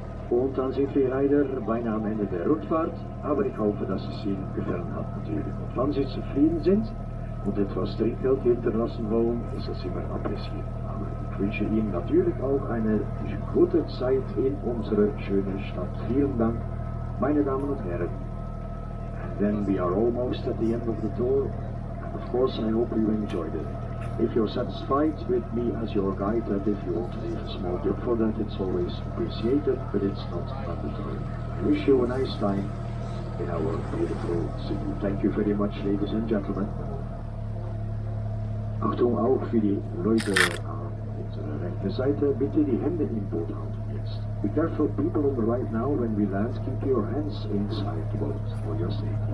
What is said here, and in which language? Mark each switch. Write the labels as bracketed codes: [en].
[de] Und dann sind wir leider beinahe am Ende der Rundfahrt, aber ich hoffe, dass es Ihnen gefallen hat natürlich. Und wenn Sie zufrieden sind und etwas Trinkgeld hinterlassen wollen, ist das immer appréciiert. Aber ich wünsche Ihnen natürlich auch eine gute Zeit in unserer schönen Stadt. Vielen Dank, meine Damen und Herren. [en] And then we are almost at the end of the tour. Of course, I hope you enjoyed it. If you're satisfied with me as your guide, and if you want to leave a small tip for that, it's always appreciated, but it's not mandatory. I wish you a nice time in our beautiful city. Thank you very much, ladies and gentlemen. [de] Achtung auch für die Leute an unserer rechten Seite, bitte die Hände im Boot halten jetzt. [en] Be careful, people on the right now, when we land, keep your hands inside the boat for your safety.